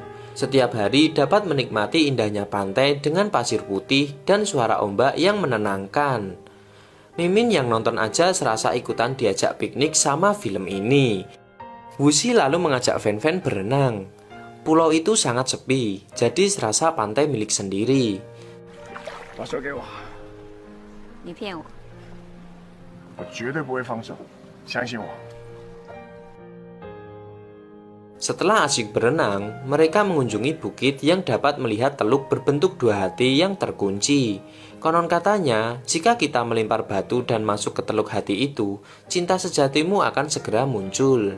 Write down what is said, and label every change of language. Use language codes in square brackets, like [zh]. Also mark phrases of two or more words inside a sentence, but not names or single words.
[id] Setiap hari dapat menikmati indahnya pantai dengan pasir putih dan suara ombak yang menenangkan. Mimin yang nonton aja serasa ikutan diajak piknik sama film ini. Wuxi lalu mengajak Fen berenang. Pulau itu sangat sepi, jadi serasa pantai milik sendiri. [zh] 把手给我，你骗我！我绝对不会放手，相信我。 [id] Setelah asyik berenang, mereka mengunjungi bukit yang dapat melihat teluk berbentuk dua hati yang terkunci. Konon katanya, jika kita melempar batu dan masuk ke teluk hati itu, cinta sejatimu akan segera muncul.